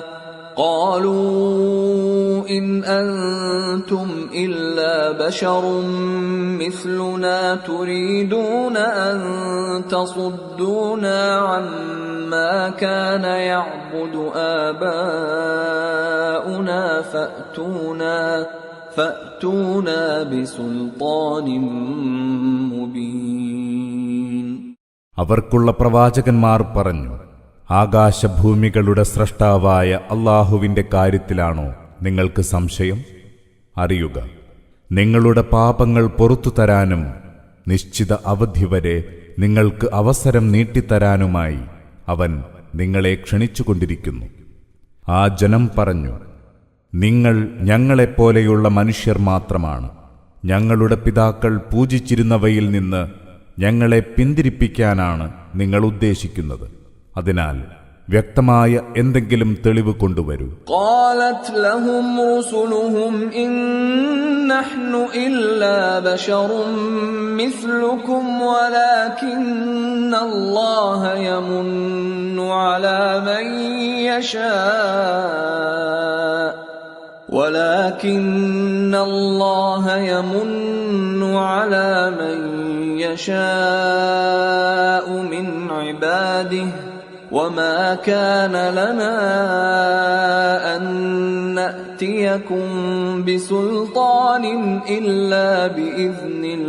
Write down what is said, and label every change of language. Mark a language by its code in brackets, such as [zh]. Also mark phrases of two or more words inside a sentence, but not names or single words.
[ar] قالوا إن أنتم إلا بشر مثلنا تريدون أن تصدونا عما كان يعبد آباؤنا فأتونا بسلطان مبين. [ml] അവർക്കുള്ള പ്രവാചകന്മാർ പറഞ്ഞു, ആകാശഭൂമികളുടെ സ്രഷ്ടാവായ അല്ലാഹുവിന്റെ കാര്യത്തിലാണോ നിങ്ങൾക്ക് സംശയം? അറിയുക, നിങ്ങളുടെ പാപങ്ങൾ പൊറുത്തു തരാനും നിശ്ചിത അവധി വരെ നിങ്ങൾക്ക് അവസരം നീട്ടിത്തരാനുമായി അവൻ നിങ്ങളെ ക്ഷണിച്ചുകൊണ്ടിരിക്കുന്നു. ആ ജനം പറഞ്ഞു, നിങ്ങൾ ഞങ്ങളെപ്പോലെയുള്ള മനുഷ്യർ മാത്രമാണ്. ഞങ്ങളുടെ പിതാക്കൾ പൂജിച്ചിരുന്നവയിൽ നിന്ന് ഞങ്ങളെ പിന്തിരിപ്പിക്കാനാണ് നിങ്ങൾ ഉദ്ദേശിക്കുന്നത്. അതിനാൽ വ്യക്തമായ എന്തെങ്കിലും തെളിവ് കൊണ്ടുവരൂ. [ar] قالت لهم رسلهم إن نحن إلا بشر مثلكم ولكن الله يمن على من يشاء من عباده وما كان لنا أن نأتيكم بسلطان إلا بإذن